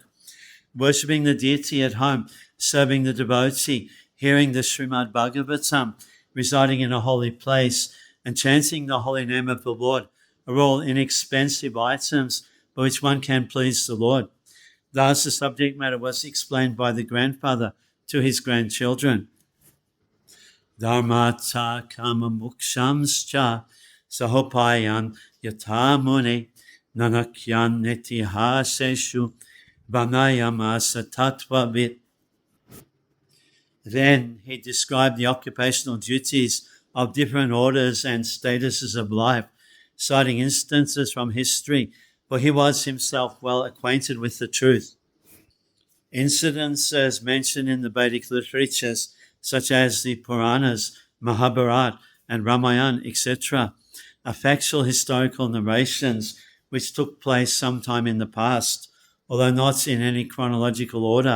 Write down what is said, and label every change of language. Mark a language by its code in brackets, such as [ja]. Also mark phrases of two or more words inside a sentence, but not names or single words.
[en] Worshipping the deity at home, serving the devotee, hearing the Srimad-Bhagavatam, residing in a holy place, and chanting the holy name of the Lord are all inexpensive items by which one can please the Lord. Thus, the subject matter was explained by the grandfather to his grandchildren. [sa] Dharmata kama mukshamscha sahopayan yatamune nanakyan netihaseshu vanayamasa tattvavit. [en] Then he described the occupational duties of different orders and statuses of life, citing instances from history, for he was himself well acquainted with the truth. Incidences mentioned in the Vedic literatures, such as the Puranas, Mahabharata, and Ramayana, etc., are factual historical narrations which took place sometime in the past, although not in any chronological order.